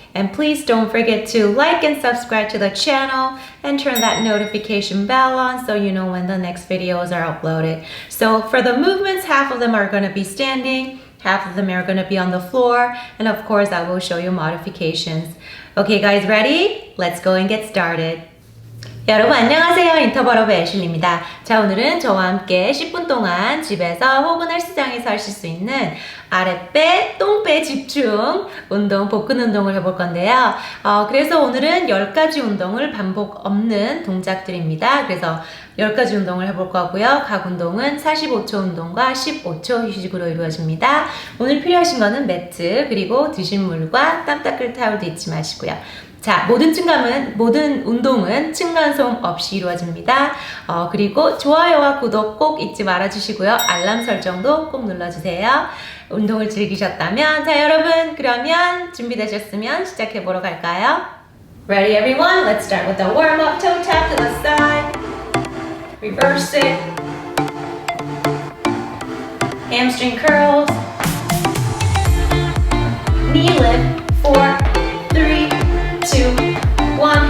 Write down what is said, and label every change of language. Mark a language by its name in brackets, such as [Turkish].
[English] And please don't forget to like and subscribe to the channel and turn that notification bell on so you know when the next videos are uploaded. So for the movements, half of them are going to be standing, half of them are going to be on the floor, and of course I will show you modifications. Okay guys, ready? Let's go and get started. [Korean] 여러분 안녕하세요. 인터벌업의 애슐리입니다. 자, 오늘은 저와 함께 10분 동안 집에서 혹은 헬스장에서 하실 수 있는 아랫배, 똥배 집중 운동, 복근 운동을 해볼 건데요. 그래서 오늘은 10가지 운동을 반복 없는 동작들입니다. 그래서 10가지 운동을 해볼 거고요. 각 운동은 45초 운동과 15초 휴식으로 이루어집니다. 오늘 필요하신 거는 매트, 그리고 드신 물과 땀 닦을 타올도 잊지 마시고요. 자, 모든 운동은 층간소음 없이 이루어집니다. 그리고 좋아요와 구독 꼭 잊지 말아주시고요. 알람 설정도 꼭 눌러주세요. 운동을 즐기셨다면, 자 여러분, 그러면 준비되셨으면 시작해보러 갈까요? [English] Ready everyone? Let's start with the warm-up. Toe tap to the side. Reverse it. Hamstring curls. Knee lift. 4, 3, 2, 1.